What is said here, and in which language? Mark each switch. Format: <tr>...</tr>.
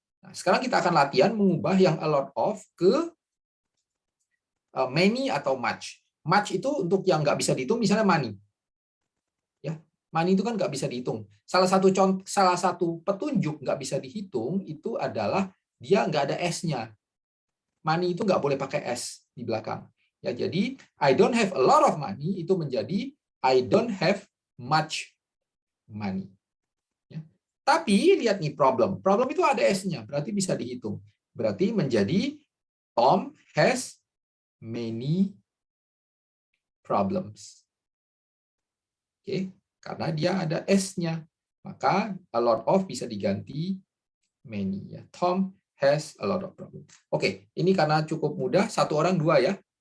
<id>Nah, sekarang kita akan latihan mengubah yang a lot of ke many atau much. Much itu untuk yang nggak bisa dihitung, misalnya money. Ya, money itu kan nggak bisa dihitung. Salah satu petunjuk nggak bisa dihitung itu adalah dia nggak ada S-nya. Money itu nggak boleh pakai S di belakang. Ya, jadi</id> <en>I don't have a lot of money</en> <id>itu menjadi</id> <en>I don't have much money.</en> <id>Ya. Tapi lihat nih problem. Problem itu ada S-nya, berarti bisa dihitung. Berarti menjadi</id> <en>Tom has many problems.</en> <id>Oke, karena dia ada S-nya. Maka a lot of bisa diganti many. Ya.</id> <en>Tom has a lot of problems.</en> <id>Oke, ini karena cukup mudah, 1 orang 2 ya.</id>